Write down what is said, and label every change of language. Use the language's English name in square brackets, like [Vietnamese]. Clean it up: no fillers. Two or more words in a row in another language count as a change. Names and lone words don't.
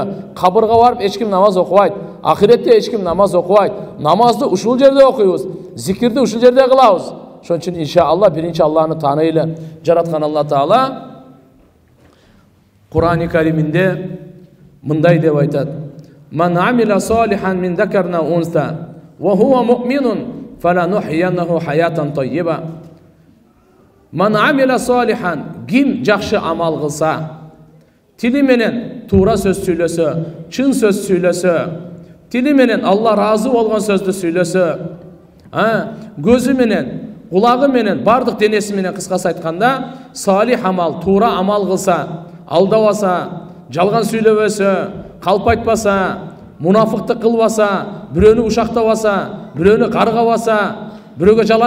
[Kyrgyz] Кабырга барып эч ким намаз окубайт. Ахиретте эч ким намаз окубайт. Намазды ушул жерде окуйбуз. Зикирди ушул жерде кылабыз. Ошон үчүн иншалла биринчи Алланы тааныйлы. Жараткан Алла Таала Кур'ан-ы Кариминде мындай деп айтат: [Arabic] "من عمل صالحا من ذكر أنثى وهو مؤمن فلنحيينه حياة طيبة." من عمل صالحا, [Kyrgyz] ким жакшы амал кылса, тили менен туура сөз сүйлөсө, чын сөз сүйлөсө, тили менен Алла разы болгон сөздү сүйлөсө, көзү менен, кулагы менен, бардык денеси менен кыскасы айтканда, салих амал, туура амал кылса, алдабаса, жалган сүйлөбөсө, калп айтпаса, мунафыктык кылбаса, бирөөнү ушактабаса, бирөөнү каргабаса, бирөөгө жала